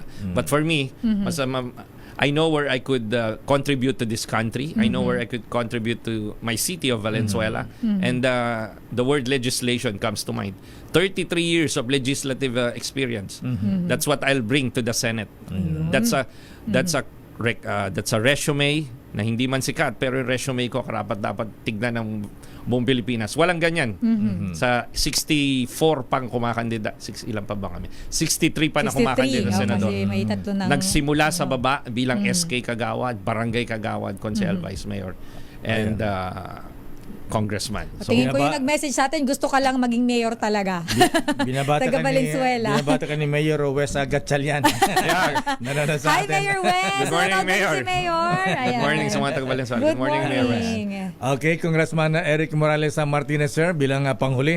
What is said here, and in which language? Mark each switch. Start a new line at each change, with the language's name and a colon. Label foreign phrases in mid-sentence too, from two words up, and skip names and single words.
English: But for me, I know where I could contribute to this country. I know where I could contribute to my city of Valenzuela. And the word legislation comes to mind. 33 years of legislative experience. That's what I'll bring to the Senate. That's a resume
Filipino: na hindi man sikat, pero yung resume ko dapat tignan ng buong Pilipinas. Walang ganyan. Sa 64 pang kumakandida. Ilan pa ba kami? 63 pa na kumakandida sa Senador. Nagsimula sa baba bilang SK Kagawad, Barangay Kagawad, Consel Vice Mayor, and congressman. So, tingin ko yung nag-message sa atin, gusto ka lang maging mayor talaga. Taga Valenzuela. Binabata ka ni Mayor Wes Gatchalian. Nanonood sa
English: Hi,
Filipino: atin. Mayor Wes!
English: Good morning, Mayor.
Filipino: Si Mayor.
English: Good morning
Filipino: sa mga taga Valenzuela.
English: Good Good morning, Mayor Wes.
Filipino: Okay, Congressman Eric Morales Martinez, sir, bilang panghuli.